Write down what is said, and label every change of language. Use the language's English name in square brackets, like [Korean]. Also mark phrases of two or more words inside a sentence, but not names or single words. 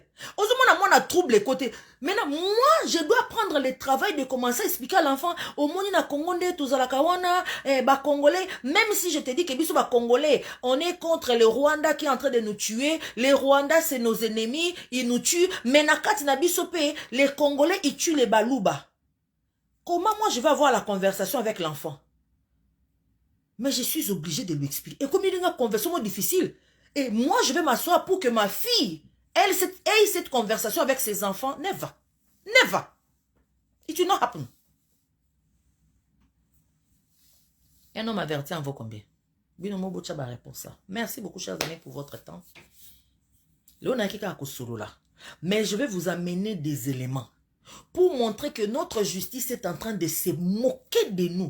[French] On a trouble les côtés. Maintenant, moi, je dois prendre le travail de commencer à expliquer à l'enfant, au monde, na Congolais, tous à la Kawana, Congolais. Même si je te dis que nous sommes Congolais, on est contre le Rwanda qui est en train de nous tuer. Les Rwandais, c'est nos ennemis, ils nous tuent. [Lingala] Mais nakati na bisope, [French] les Congolais, ils tuent les Balouba. Comment moi, je vais avoir la conversation avec l'enfant? Mais je suis obligée de lui expliquer. Et comme il y a une conversation difficile, et moi, je vais m'asseoir pour que ma fille, elle ait cette conversation avec ses enfants. [English] Never. Never. It will not happen. [French] Un homme averti en vaut combien? Binomo Bochaba répond ça. Merci beaucoup, chers amis, pour votre temps. Mais je vais vous amener des éléments pour montrer que notre justice est en train de se moquer de nous.